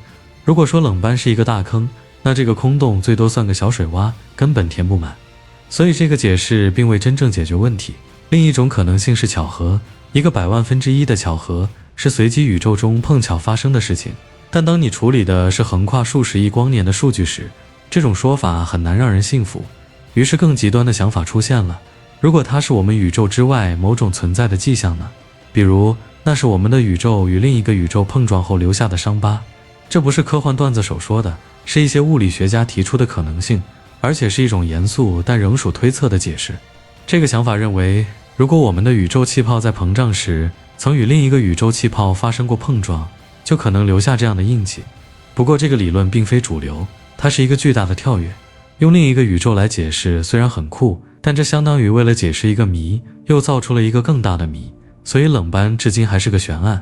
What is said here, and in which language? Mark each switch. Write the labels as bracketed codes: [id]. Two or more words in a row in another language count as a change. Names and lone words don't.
[zh] 如果說冷斑是一個大坑，那這個空洞最多算個小水洼，根本填不滿。所以這個解釋並未真正解決問題。另一種可能性是巧合，一個100萬分之一的巧合，是隨機宇宙中碰巧發生的事情。但當你處理的是橫跨數十億光年的數據時，這種說法很難讓人信服。於是更極端的想法出現了，如果它是我們宇宙之外某種存在的跡象呢？比如那是我們的宇宙與另一個宇宙碰撞後留下的傷疤。這不是科幻段子手說的，是一些物理学家提出的可能性，而且是一種嚴肅但仍屬推測的解釋。這個想法認為，如果我們的宇宙氣泡在膨脹時曾與另一個宇宙氣泡發生過碰撞，就可能留下這樣的印記。不過這個理論並非主流，它是一個巨大的跳躍。用另一個宇宙來解釋雖然很酷，但這相當於為了解釋一個謎，又造出了一個更大的謎，所以冷斑至今還是個懸案。